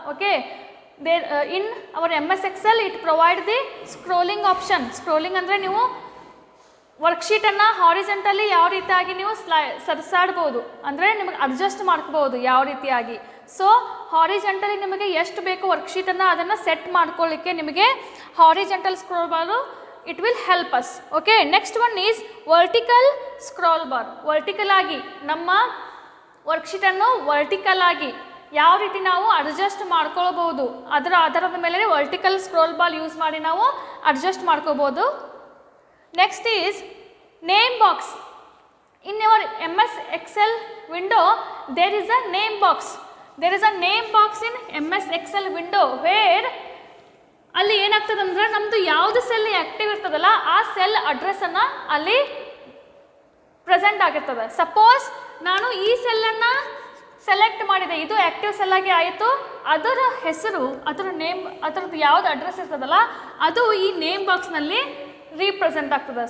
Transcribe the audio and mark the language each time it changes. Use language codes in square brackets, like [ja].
[en] Okay, there in our MS Excel it provide the scrolling option. Scrolling [kn] ಅಂದರೆ ನೀವು ವರ್ಕ್ಶೀಟನ್ನು ಹಾರಿಜೆಂಟಲಿ ಯಾವ ರೀತಿಯಾಗಿ ನೀವು ಸರಿಸಾಡ್ಬೋದು, ಅಂದರೆ ನಿಮಗೆ ಅಡ್ಜಸ್ಟ್ ಮಾಡ್ಕೋಬೋದು ಯಾವ ರೀತಿಯಾಗಿ. ಸೊ ಹಾರಿಜೆಂಟಲಿ ನಿಮಗೆ ಎಷ್ಟು ಬೇಕು ವರ್ಕ್ಶೀಟನ್ನು ಅದನ್ನು ಸೆಟ್ ಮಾಡ್ಕೊಳ್ಳಿಕ್ಕೆ ನಿಮಗೆ horizontal scroll bar [en] It will help us. [kn] Okay, [en] Next one is vertical scroll bar. [kn] Vertical ಆಗಿ ನಮ್ಮ ವರ್ಕ್ಶೀಟನ್ನು ವರ್ಟಿಕಲ್ ಆಗಿ ಯಾವ ರೀತಿ ನಾವು ಅಡ್ಜಸ್ಟ್ ಮಾಡ್ಕೊಳ್ಬೋದು ಅದರ ಆಧಾರದ ಮೇಲೆ ವರ್ಟಿಕಲ್ ಸ್ಕ್ರೋಲ್ ಬಾರ್ ಯೂಸ್ ಮಾಡಿ ನಾವು ಅಡ್ಜಸ್ಟ್ ಮಾಡ್ಕೋಬೋದು. [en] Next is name box. In your MS Excel window, there is a name box. There is a name box in MS Excel window where [kn] ಅಲ್ಲಿ ಏನಾಗ್ತದೆ ಅಂದ್ರೆ ನಮ್ಮದು ಯಾವುದು ಸೆಲ್ ಆ್ಯಕ್ಟಿವ್ ಇರ್ತದಲ್ಲ ಆ ಸೆಲ್ ಅಡ್ರೆಸ್ಸನ್ನು ಅಲ್ಲಿ ಪ್ರೆಸೆಂಟ್ ಆಗಿರ್ತದೆ. ಸಪೋಸ್ ನಾನು ಈ ಸೆಲ್ಲನ್ನು ಸೆಲೆಕ್ಟ್ ಮಾಡಿದೆ, ಇದು ಆ್ಯಕ್ಟಿವ್ ಸೆಲ್ ಆಗಿ ಆಯಿತು, ಅದರ ಹೆಸರು ಅದರ ನೇಮ್ ಅದರದ್ದು ಯಾವುದು ಅಡ್ರೆಸ್ ಇರ್ತದಲ್ಲ ಅದು ಈ ನೇಮ್ ಬಾಕ್ಸ್ನಲ್ಲಿ represent ಆಗ್ತದೆ.